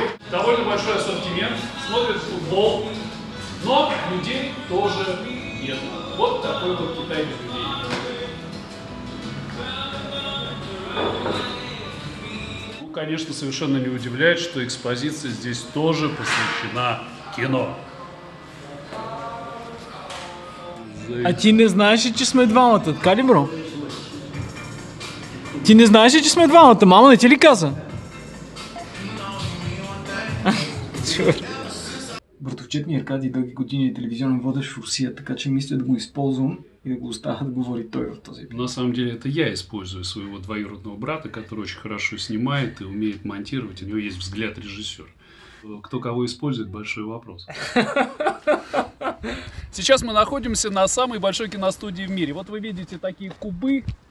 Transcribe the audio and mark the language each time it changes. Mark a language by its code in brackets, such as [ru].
[ru] Довольно большой ассортимент, смотрят футбол, но людей тоже нет. Вот такой вот Китай без людей. Конечно, совершенно не удивляет, что экспозиция здесь тоже посвящена кино. [bg] А ти не знаеш ли, че сме двамата, така ли, бро? Ти не знаеш ли, че сме двамата? Мама не ти ли каза? Братовчет ми Аркадий дълги години е телевизионен водещ в Русия, така че мисля да го използвам и да го оставя да говори той в този епизод. [ru] На самом деле это я использую своего двоюродного брата, который очень хорошо снимает и умеет монтировать. У него есть взгляд режиссера. Кто кого использует, большой вопрос. Сейчас мы находимся на самой большой киностудии в мире. Вот вы видите такие кубы.